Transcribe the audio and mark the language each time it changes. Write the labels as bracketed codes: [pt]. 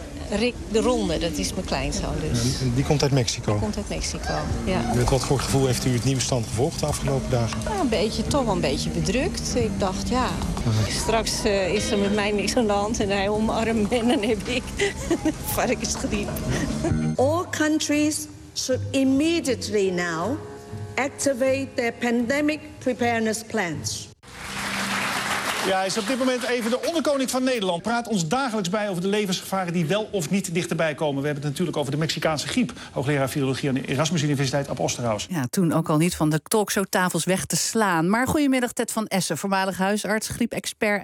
[nl] Rick de Ronde, dat is mijn kleinzoon dus. Die komt uit Mexico? Die komt uit Mexico, ja. Met wat voor gevoel heeft u het nieuwe stand gevolgd de afgelopen dagen? Nou, een beetje, toch wel een beetje bedrukt. Ik dacht, ja, straks is er met mij niks aan de hand en hij omarmt me en dan heb ik varkensgriep. [en] All countries should immediately now activate their pandemic preparedness plans. [nl] Ja, hij is op dit moment even de onderkoning van Nederland. Praat ons dagelijks bij over de levensgevaren die wel of niet dichterbij komen. We hebben het natuurlijk over de Mexicaanse griep. Hoogleraar virologie aan de Erasmus Universiteit op Osterhaus. Ja, toen ook al niet van de talkshowtafels weg te slaan. Maar goedemiddag Ted van Essen, voormalig huisarts, griepexpert.